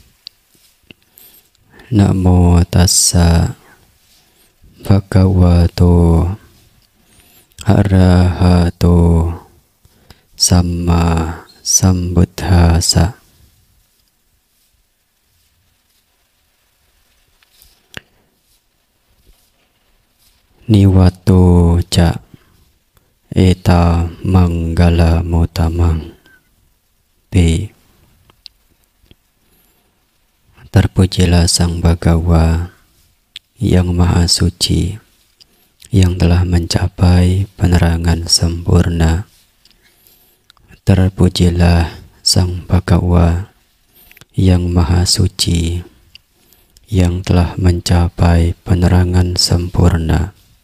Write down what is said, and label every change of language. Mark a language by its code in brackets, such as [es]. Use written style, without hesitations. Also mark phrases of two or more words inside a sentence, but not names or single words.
[pi] Namo tassa bhagavato arahato samma sambuddhassa. Niwato ca eta manggala mutamang. B. [id] Terpujilah Sang Bhagawa yang Maha Suci, yang telah mencapai penerangan sempurna. Terpujilah Sang Bhagawa yang Maha Suci, yang telah mencapai penerangan sempurna.